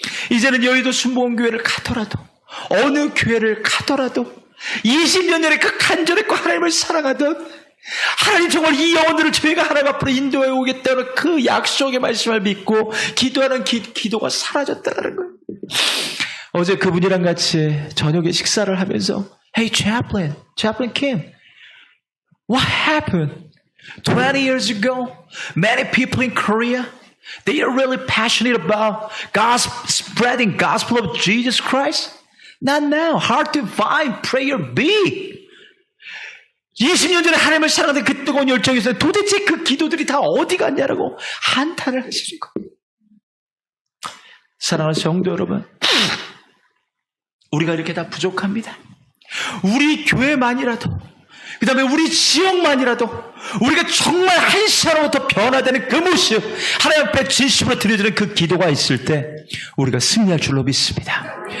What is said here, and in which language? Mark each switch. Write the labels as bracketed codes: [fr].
[ko] 이제는 여의도 순복음교회를 가더라도 어느 교회를 가더라도 20년 전에 그 간절했고 하나님을 사랑하던 하나님 정말 이 영혼들을 저희가 하나님 앞으로 인도해 오겠다는 그 약속의 말씀을 믿고 기도하는 기도가 사라졌다는 거예요. 어제 그분이랑 같이 저녁에 식사를 하면서 [en] Hey Chaplain Kim, what happened? 20 years ago, many people in Korea, they are really passionate about spreading gospel of Jesus Christ. Not now. Hard to find. Prayer B. [ko] 20년 전에 하나님을 사랑하던 그 뜨거운 열정이 있어요. 도대체 그 기도들이 다 어디 갔냐라고 한탄을 하시는 거예요. 사랑하는 성도 여러분, 우리가 이렇게 다 부족합니다. 우리 교회만이라도, 그 다음에 우리 지역만이라도 우리가 정말 한 사람부터 변화되는 그 모습, 하나님 앞에 진심으로 드려지는 그 기도가 있을 때 우리가 승리할 줄로 믿습니다.